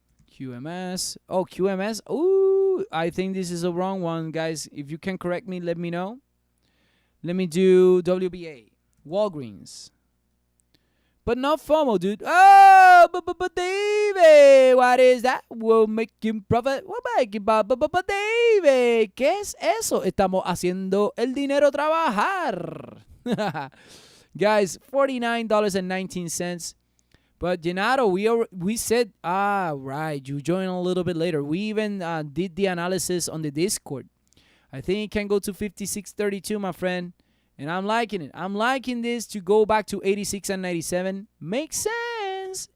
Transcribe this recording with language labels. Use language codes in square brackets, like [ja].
[en] QMS. Oh, QMS. Ooh, I think this is a wrong one, guys. If you can correct me, let me know. Let me do WBA. Walgreens. But not FOMO, dude. Oh, but David, what is that? We'll make him profit. We'll make him profit. But David, [es] ¿qué es eso? Estamos haciendo el dinero trabajar. [en] Guys, $49.19. But Genaro, we said, right, you joined a little bit later. We even did the analysis on the Discord. I think it can go to 56.32, my friend. And I'm liking it. I'm liking this to go back to 86 and 97. Makes sense.